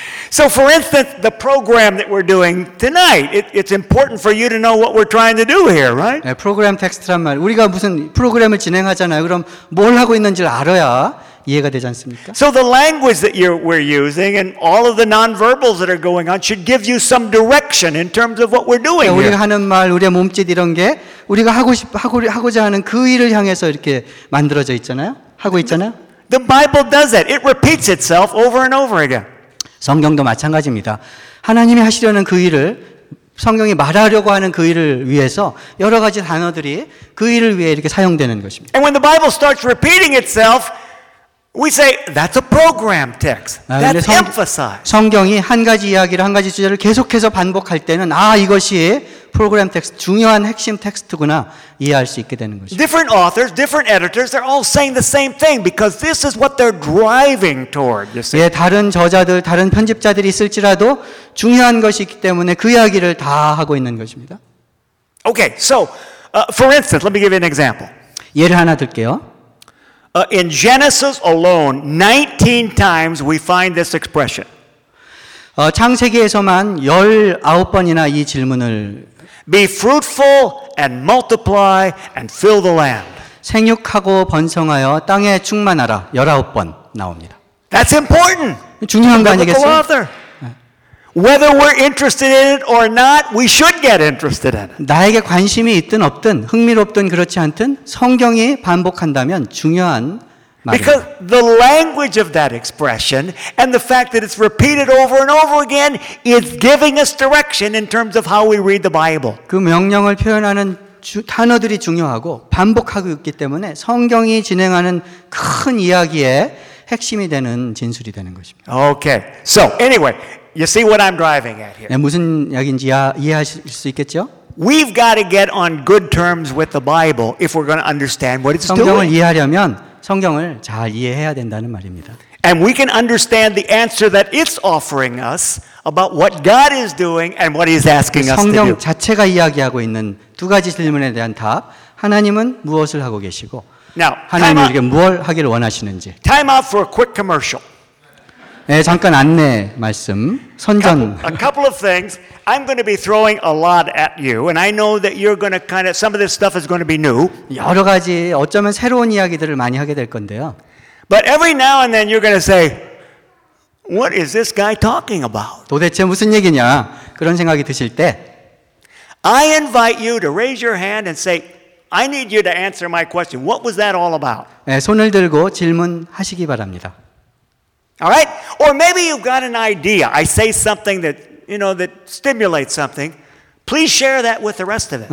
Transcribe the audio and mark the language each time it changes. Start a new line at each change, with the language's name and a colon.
English: So for instance, the program that we're doing tonight, it's important for you to know what we're trying to do here, right?
Korean: 네, program text란 말. 우리가 무슨 프로그램을 진행하잖아요. 그럼 뭘 하고 있는지를 알아야 이해가 되지 않습니까?
English: So the language that we're using and all of the non-verbals that are going on should give you some direction in terms of what we're doing.
Korean: 우리가 하는 말, 우리의 몸짓 이런 게 우리가 하고자 하는 그 일을 향해서 이렇게 만들어져 있잖아요. 하고 있잖아요.
English: The Bible does that. It repeats itself over and over again.
Korean: 성경도 마찬가지입니다. 하나님이 하시려는 그 일을 성경이 말하려고 하는 그 일을 위해서 여러 가지 단어들이 그 일을 위해 이렇게 사용되는 것입니다.
English: And when the Bible starts repeating itself, we say that's a program text. That's emphasized.
Korean: 성경이 한 가지 이야기를 한 가지 주제를 계속해서 반복할 때는 아 이것이 프로그램 텍스트 중요한 핵심 텍스트구나 이해할 수 있게 되는 것이죠.
English: Different authors, different editors, they're all saying the same thing because this is what they're driving toward.
Korean: 예, 다른 저자들, 다른 편집자들이 있을지라도 중요한 것이 있기 때문에 그 이야기를 다 하고 있는 것입니다.
English: Okay, so for instance, let me give you an example.
Korean: 예를 하나 들게요.
English: In Genesis alone, 19 times we find this expression.
Korean: 창세기에서만 19번이나 이 질문을
English: Be fruitful and multiply and fill the land.
Korean: 생육하고 번성하여 땅에 충만하라. 19번 나옵니다.
English: That's important.
Korean: 중요한 거 아니겠어요?
English: Whether we're interested in it or not, we should get interested in it.
Korean: 나에게 관심이 있든 없든 흥미롭든 그렇지 않든 성경이 반복한다면 중요한 말입니다.
English: Because the language of that expression and the fact that it's repeated over and over again is giving us direction in terms of how we read the Bible.
Korean: 그 명령을 표현하는 단어들이 중요하고 반복하고 있기 때문에 성경이 진행하는 큰 이야기에 핵심이 되는 진술이 되는 것입니다.
English: Okay. So, anyway, you see what I'm driving at here.
Korean: 네, 무슨 이야기인지 이해하실 수 있겠죠?
English: We've got to get on good terms with the Bible if we're going to understand what it's doing.
Korean: 성경을 이해하려면 성경을 잘 이해해야 된다는 말입니다.
English: And we can understand the answer that it's offering us about what God is doing and what he's asking us to do.
Korean: 성경 자체가 이야기하고 있는 두 가지 질문에 대한 답. 하나님은 무엇을 하고 계시고
English: Now,
Korean: 하나님 우리에게 무엇을 하기를 원하시는지.
English: Time out for a quick commercial.
Korean: 네, 잠깐 안내 말씀. 선전.
English: A couple of things. I'm going to be throwing a lot at you, and I know that you're going to kind of some of this stuff is going to be new.
Korean: 여러 가지 어쩌면 새로운 이야기들을 많이 하게 될 건데요.
English: But every now and then you're going to say, "What is this guy talking about?"
Korean: 도대체 무슨 얘기냐? 그런 생각이 드실 때.
English: I invite you to raise your hand and say. I need you to answer my question. What was that all about?
Korean: 네, 손을 들고 질문하시기 바랍니다.
English: All right? Or maybe you've got an idea. I say something that, you know, that stimulates something. Please share that with the rest of it.